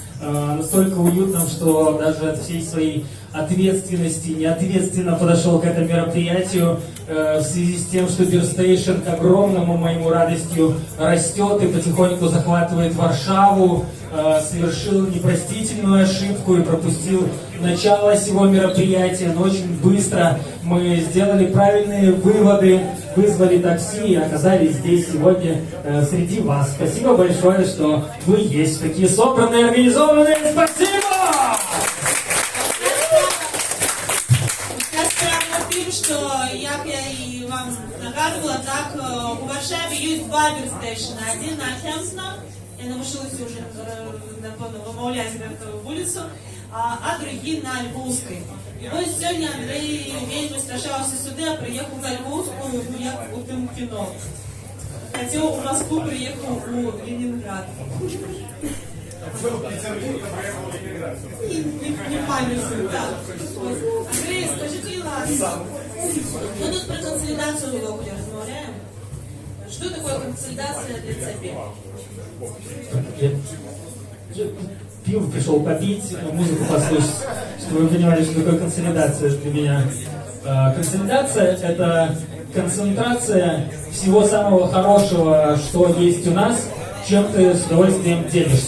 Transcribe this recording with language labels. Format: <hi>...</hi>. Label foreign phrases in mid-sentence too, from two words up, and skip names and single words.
<ru>Настолько уютном, что даже от всей своей ответственности, неответственно подошел к этому мероприятию в связи с тем, что Бирстейшн, к огромному моему радостью, растет и потихоньку захватывает Варшаву, совершил непростительную ошибку и пропустил начало всего мероприятия, но очень быстро мы сделали правильные выводы, вызвали такси и оказались здесь сегодня среди вас. Спасибо большое, что вы есть такие собранные, организованные. Спасибо!</ru> <uk>Что як я і вам нагадувала, так у Варшаві є два Бирстейшна. Один на Хемсна, я навчилася вже, напевно, вимовляти цю вулицю, а другий на Львовській. І ось сьогодні Андрій вельми страшався сюди, а приїхав на Львовську, ну як у тим кіно. Хотів у Москву, приїхав у Ленинград. Не пам'ятаю, так. Андрій, скажіть, ласка,</uk> <ru>мы тут про консолидацию сегодня разговариваем. Что такое консолидация для тебя? Я пиво пришел попить, музыку послушать, чтобы вы понимали, что такое консолидация для меня. Консолидация – это концентрация всего самого хорошего, что есть у нас, чем ты с удовольствием делишься.</ru>